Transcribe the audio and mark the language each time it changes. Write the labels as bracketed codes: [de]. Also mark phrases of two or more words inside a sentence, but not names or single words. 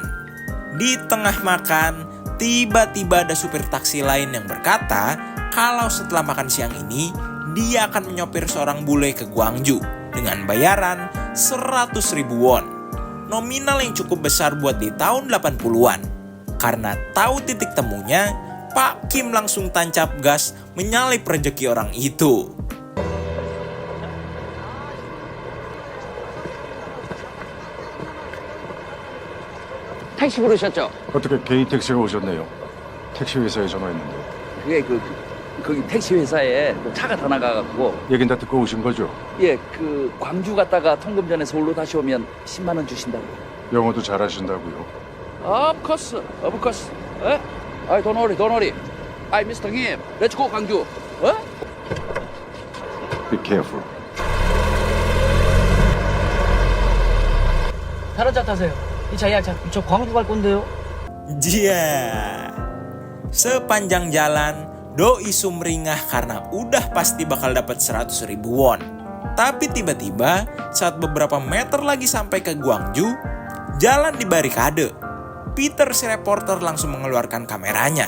[id] Di tengah makan, tiba-tiba ada supir taksi lain yang berkata kalau setelah makan siang ini, dia akan menyopir seorang bule ke Gwangju dengan bayaran 100.000 won. Nominal yang cukup besar buat di tahun 80-an. Karena tahu titik temunya, Pak Kim langsung tancap gas menyalip rezeki orang itu. [ko] 택시 부르셨죠? 어떻게 개인 택시가 오셨네요? 택시 회사에 전화했는데. 그게 거기 택시 회사에 차가 다 나가갖고 얘긴 다 듣고 오신 거죠? 그 광주 갔다가 통금 전에 서울로 다시 오면 10만 원 주신다고. 영어도 잘하신다고요? [en] Of course. don't worry. Mr. Kim, let's go 광주. Be careful. [ko] 다른 차 타세요. 저 광주 갈 건데요. Jia. [id] Sepanjang jalan, Doi sumringah karena udah pasti bakal dapat 100.000 won. Tapi tiba-tiba saat beberapa meter lagi sampai ke Gwangju, jalan dibarikade. Peter si reporter langsung mengeluarkan kameranya.